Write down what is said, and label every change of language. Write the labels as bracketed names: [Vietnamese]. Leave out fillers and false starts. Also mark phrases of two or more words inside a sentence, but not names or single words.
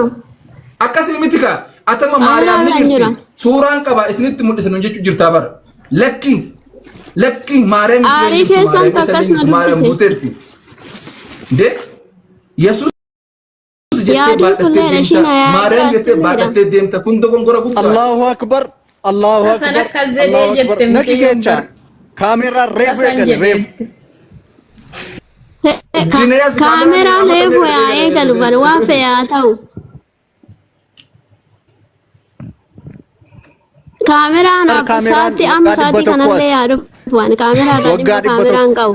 [Oromo] Akkasii miti ka atama Maariyaam ni jirti suuraan qaba isinitti mul'isan jechuu jirtaa bara lakki Maariyaam aarii keessan takkas na dubbise de Yesuus Maariyaam jettee baadhattee deemta kun dogongora guddaa. [Arabic] الله أكبر الله أكبر [Oromo] naki kecha kaamera reefu eegale reefu. Kaamera reefu yaa eegalu bar waan fe'aa ta'u. Kaameraan saatti amma saatti kanallee yaadu waan kaameraan qabu.